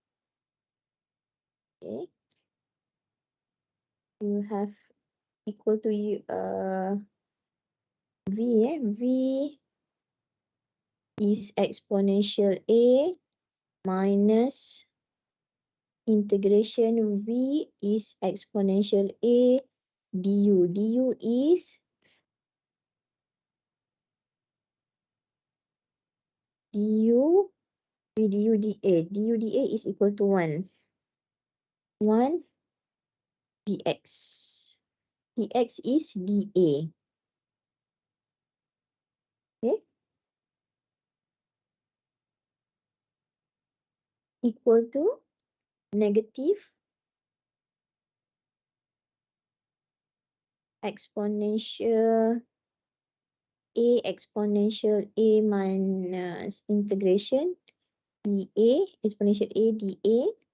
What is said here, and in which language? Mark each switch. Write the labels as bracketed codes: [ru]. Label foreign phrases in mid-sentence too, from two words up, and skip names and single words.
[en] Okay, you have equal to V. V is exponential A minus integration V is exponential A du. Du is du v du dA. Du dA is equal to 1. 1 dx. Dx is dA. Okay, equal to negative exponential A minus integration dA, exponential A dA